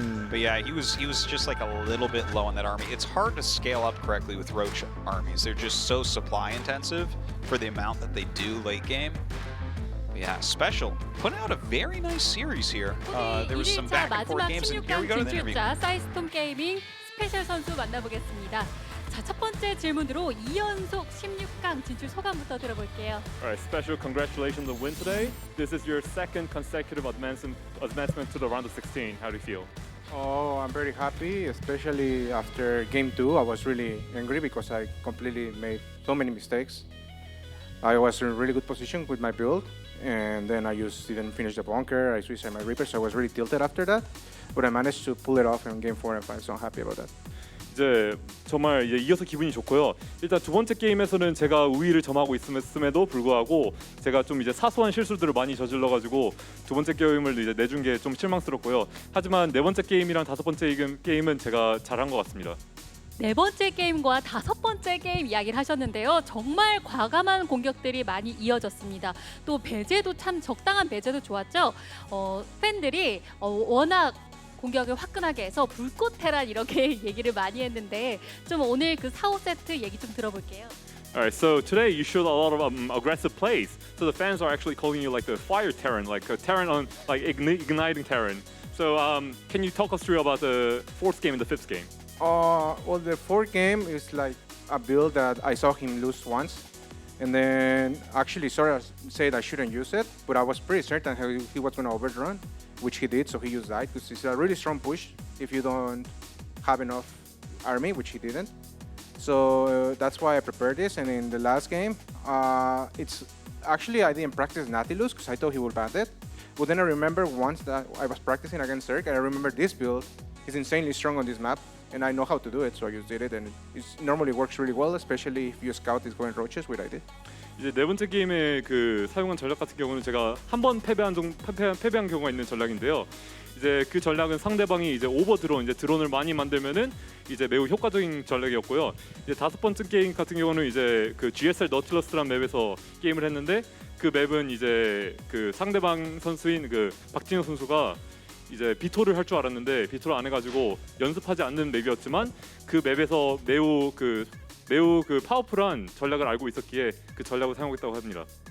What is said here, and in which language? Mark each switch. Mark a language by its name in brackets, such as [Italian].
[English] But yeah, he was just like a little bit low on that army. It's hard to scale up correctly with Roach armies. They're just so supply intensive for the amount that they do late game. But yeah, SpeCial putting out a very nice series here. There was some back and forth games, and here we go to the interview. [Korean] 진출자 사이스톰 게이밍 스페셜 선수 만나보겠습니다. 자, 첫 번째 질문으로 2연속 16강 진출 소감부터 들어볼게요. [English] All right, SpeCial, congratulations on the win today. This is your 2nd consecutive advancement to the round of 16. How do you feel? Oh, I'm very happy, especially after game 2. I was really angry because I completely made so many mistakes. I was in a really good position with my build, and then I just didn't finish the bunker. I suicided my Reaper, so I was really tilted after that. But I managed to pull it off in game 4 and 5, so I'm happy about that. [Korean] 이제 정말 이어서 기분이 좋고요. 일단 두 번째 게임에서는 제가 우위를 점하고 있음에도 불구하고 제가 좀 이제 사소한 실수들을 많이 저질러가지고 두 번째 게임을 이제 내준 게 좀 실망스럽고요. 하지만 네 번째 게임이랑 다섯 번째 게임은 제가 잘한 것 같습니다. 네 번째 게임과 다섯 번째 게임 이야기를 하셨는데요. 정말 과감한 공격들이 많이 이어졌습니다. 또 배제도 참 적당한 배제도 좋았죠. 팬들이 워낙 공격을 화끈하게 해서 불꽃 테란 이렇게 얘기를 많이 했는데 좀 오늘 그 4, 5세트 얘기 좀 들어볼게요. [English] Alright, so today you showed a lot of aggressive plays. So the fans are actually calling you like the fire Terran, like a Terran on like igniting Terran. So can you talk us through about the fourth game and the fifth game? Well, the fourth game is like a build that I saw him lose once. And then actually Sora said I shouldn't use it, but I was pretty certain he was going to overrun, which he did, so he used that because it's a really strong push if you don't have enough army, which he didn't. So that's why I prepared this. And in the last game, it's actually I didn't practice Nautilus because I thought he would ban it. But then I remember once that I was practicing against Zerg, and I remember this build is insanely strong on this map, and I know how to do it, so I just did it, and it normally works really well, especially if your scout is going roaches, which I did. [Korean] 이제 네 번째 게임에 그 사용한 전략 같은 경우는 제가 한 번 패배한 경우가 있는 전략인데요. 이제 그 전략은 상대방이 이제 오버 드론, 이제 드론을 많이 만들면은 이제 매우 효과적인 전략이었고요. 이제 다섯 번째 게임 같은 경우는 이제 그 GSL Nautilus라는 맵에서 게임을 했는데 그 맵은 이제 그 상대방 선수인 그 박진혁 선수가 이제 비토를 할 줄 알았는데 비토를 안 해가지고 연습하지 않는 맵이었지만 그 맵에서 매우 그 파워풀한 전략을 알고 있었기에 그 전략을 사용했다고 합니다.